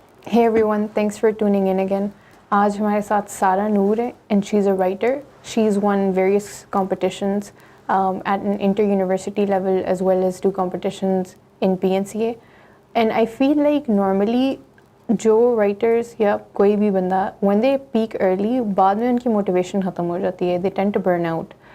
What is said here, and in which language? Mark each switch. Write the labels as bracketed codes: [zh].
[en] Hey everyone, thanks for tuning in again. [ur] آج ہمارے ساتھ سارہ نور ہے [en] and she's a writer. She's won various competitions at an inter-university level as well as 2 competitions in PNCA. And I feel like normally جو writers یا کوئی بھی بندہ when they peak early [ur] بعد میں ان کی [en] motivation [ur] ختم ہو جاتی ہے. [en] They tend to burn out.